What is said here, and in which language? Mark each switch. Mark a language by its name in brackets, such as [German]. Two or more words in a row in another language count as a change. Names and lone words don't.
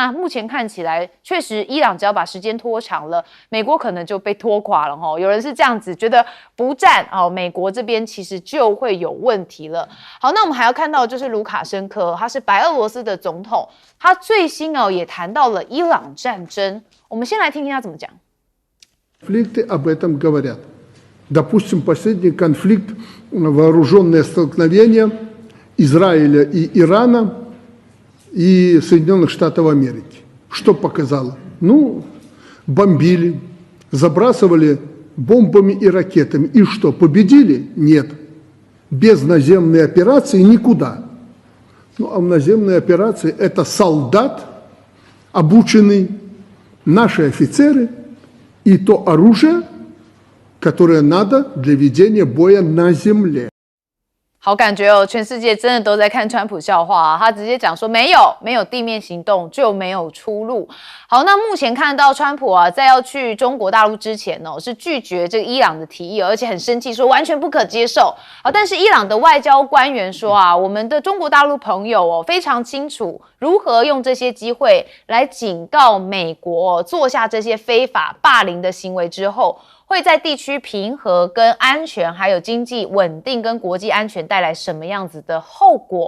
[Chinese] 那目前看起来，确实伊朗只要把时间拖长了，美国可能就被拖垮了有人是这样子觉得，不战美国这边其实就会有问题了。好，那我们还要看到就是卢卡申科，他是白俄罗斯的总统，他最新也谈到了伊朗战争。我们先来听听他怎么讲。 [Russian] Конфликты об этом говорят. Допустим, последний конфликт, вооруженное столкновение Израиля и Ирана и Соединенных Штатов Америки. Что показало? Ну, бомбили, забрасывали бомбами и ракетами. И что, победили? Нет. Без наземной операции никуда. Ну, а в наземной операции это солдат, обученный, наши офицеры и то оружие, которое надо для ведения боя на земле. [Chinese] 好感觉全世界真的都在看川普笑话他直接讲说没有地面行动就没有出路。好，那目前看到川普在要去中国大陆之前是拒绝这个伊朗的提议，而且很生气说完全不可接受。但是伊朗的外交官员说我们的中国大陆朋友非常清楚如何用这些机会来警告美国做下这些非法霸凌的行为之后，会在地区平和跟安全还有经济稳定跟国际安全带来什么样子的后果。